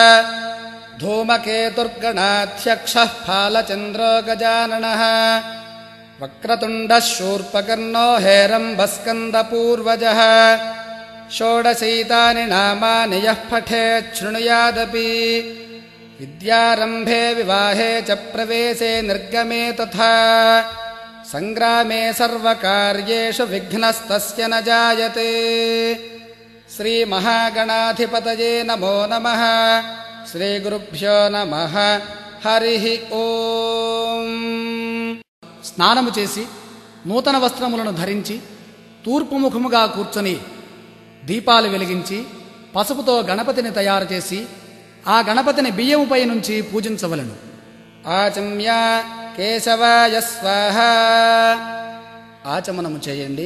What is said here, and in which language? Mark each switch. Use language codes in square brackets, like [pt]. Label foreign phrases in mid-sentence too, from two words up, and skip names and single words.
[sa] धूमकेतुर्गणाध्यक्षः फालचन्द्रो गजाननः वक्रतुण्डः शूर्पकर्णो हेरम्बस्कन्दपूर्वजः षोडशैतानि नामानि यः पठेत् शृणुयादपि विद्यारम्भे विवाहे च प्रवेशे निर्गमे तथा सङ्ग्रामे सर्वकार्येषु विघ्नस्तस्य न जायते। श्रीमहागणाधिपतये नमो नमः। श्रीगुरुभ्यो नमः। हरिः ओम्। [te] స్నానము చేసి నూతన వస్త్రములను ధరించి తూర్పు ముఖముగా కూర్చొని దీపాలు వెలిగించి పసుపుతో గణపతిని తయారు చేసి ఆ గణపతిని బియ్యముపై నుంచి పూజించవలెను. [sa] ఆచమ్య కేశవాయ స్వాహ [te] ఆచమనము చేయండి.